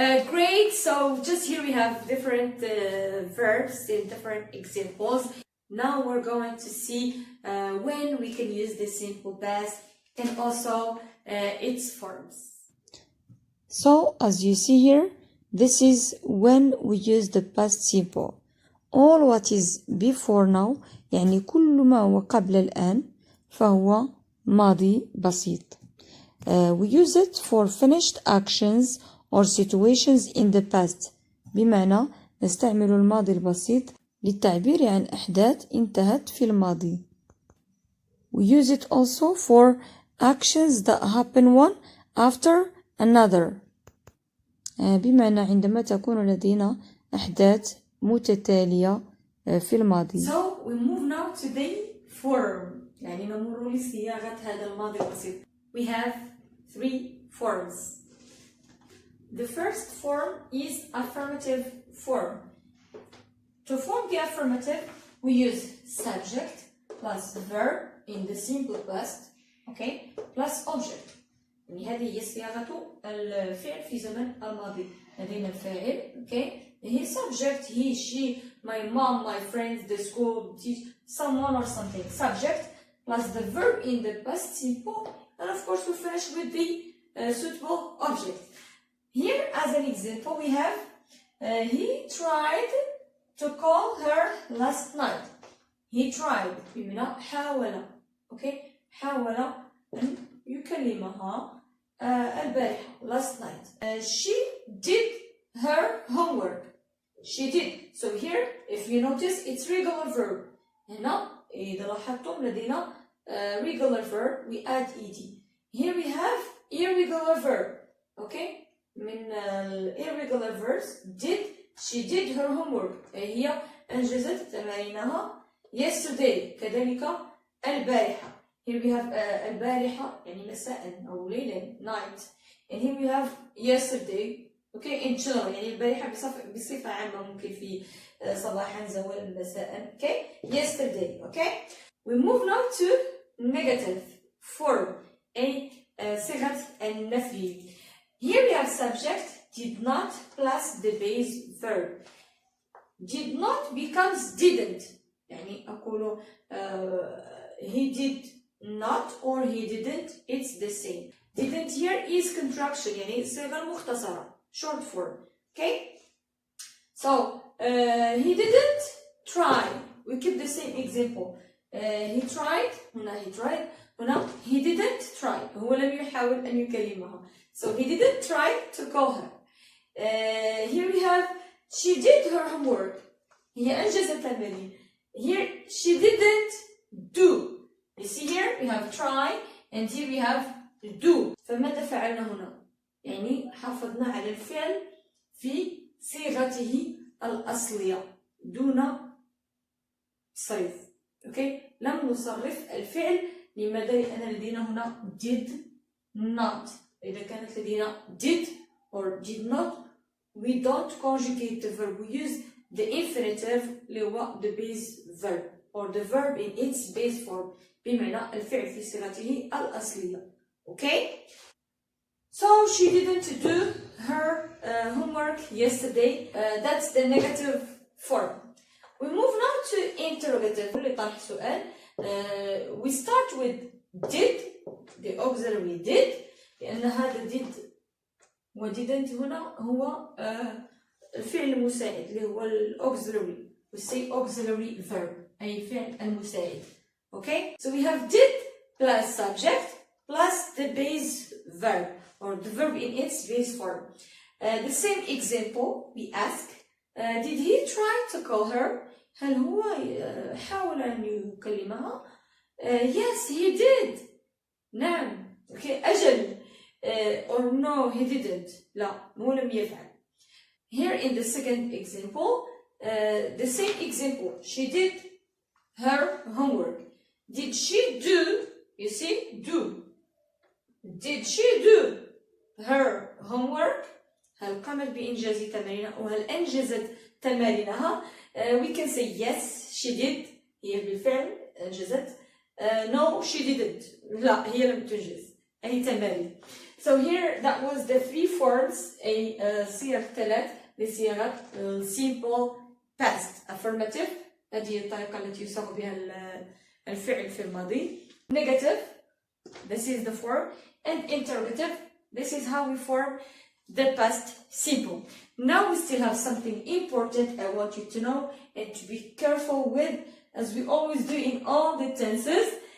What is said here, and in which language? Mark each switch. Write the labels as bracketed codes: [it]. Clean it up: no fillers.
[en] Great, so just here we have different verbs in different examples. Now we're going to see when we can use the simple past and also its forms. So, as you see here, this is when we use the past simple. All what is before now, [ar] يعني كل ما هو قبل الآن فهو ماضي بسيط. [en] We use it for finished actions or situations in the past. [ar] بمعنى نستعمل الماضي البسيط للتعبير عن أحداث انتهت في الماضي. [en] We use it also for actions that happen one after another. [ar] بمعنى عندما تكون لدينا أحداث متتالية في الماضي. [en] So we move now to the form. [ar] يعني نمر لصياغة هذا الماضي البسيط. [en] We have 3 forms. The first form is affirmative form. To form the affirmative, we use subject plus verb in the simple past, okay, plus object. [ar] يعني هذه هي صياغة الفعل في زمن الماضي. لدينا الفاعل, [en] okay, he subject, he, she, my mom, my friends, the school, teach, someone or something. Subject plus the verb in the past simple, and of course we finish with the suitable object. Here, as an example, we have he tried to call her last night. He tried. [ar] بمعنى حاول. Okay? حاول أن يكلمها البارحة. [en] Last night. She did her homework. She did. So here, if you notice, it's regular verb. [ar] هنا إذا لاحظتم لدينا [en] regular verb, we add ed. Here we have irregular verb. Okay? من irregular verbs did, she did her homework. [ar] هي أنجزت تمارينها yesterday. كذلك البارحة. [en] Here we have [ar] البارحة يعني مساء أو ليلا night. [en] And here we have yesterday. Okay, in general [ar] يعني البارحة بصفة عامة ممكن في صباحا زوالا مساء. [en] Okay, yesterday. Okay, we move now to negative form. [ar] صيغة النفي. [en] Here we have subject did not plus the base verb. Did not becomes didn't. [ar] يعني أقول [en] he did not or he didn't, it's the same. Didn't here is contraction [ar] يعني صيغة مختصرة, [en] short form. Okay? So he didn't try. We keep the same example. He tried. هنا he tried. هنا he didn't try. [ar] هو لم يحاول أن يكلمها. [en] So he didn't try to call her. Here we have she did her homework. [ar] هي أنجزت التمارين. [en] Here she didn't do. You see here we have try and here we have do. [ar] فماذا فعلنا هنا؟ يعني حافظنا على الفعل في صيغته الأصلية دون صرف. Okay? لم نصرف الفعل. لماذا؟ لأن لدينا هنا did not. إذا كانت لدينا [en] did or did not, we don't conjugate the verb. We use the infinitive [ar] اللي هو [en] the base verb or the verb in its base form. [ar] بمعنى الفعل في صيغته الأصلية. [en] Okay? So she didn't do her homework yesterday. That's the negative form. We move now to interrogative. [ar] لطرح سؤال. [en] We start with did, the auxiliary did. [ar] لأن هذا did و didn't هنا هو الفعل المساعد اللي هو auxiliary. [en] We say auxiliary verb [ar] أي فعل المساعد. [en] Okay? So we have did plus subject plus the base verb or the verb in its base form. The same example we ask, did he try to call her? [ar] هل هو حاول أن يكلمها? [en] Yes, he did. [ar] نعم. Okay, أجل. [en] Or no, he didn't. [ar] لا, هو لم يفعل. [en] Here in the second example, the same example, she did her homework. Did she do? You see, do. Did she do her homework? [ar] هل قامت بإنجاز تمارينها أو هل أنجزت تمارينها? [en] We can say yes, she did. [ar] هي بالفعل أنجزت. [en] No, she didn't. [ar] لا, هي لم تنجز. أي تمارين. [en] So here that was the 3 forms [ar] صيغ 3 لصيغة [en] simple past. [ar] Affirmative هذه الطريقة التي يصاغ بها الفعل في الماضي. [en] Negative, this is the form. And interrogative, this is how we form the past simple. Now we still have something important I want you to know and to be careful with, as we always do in all the tenses.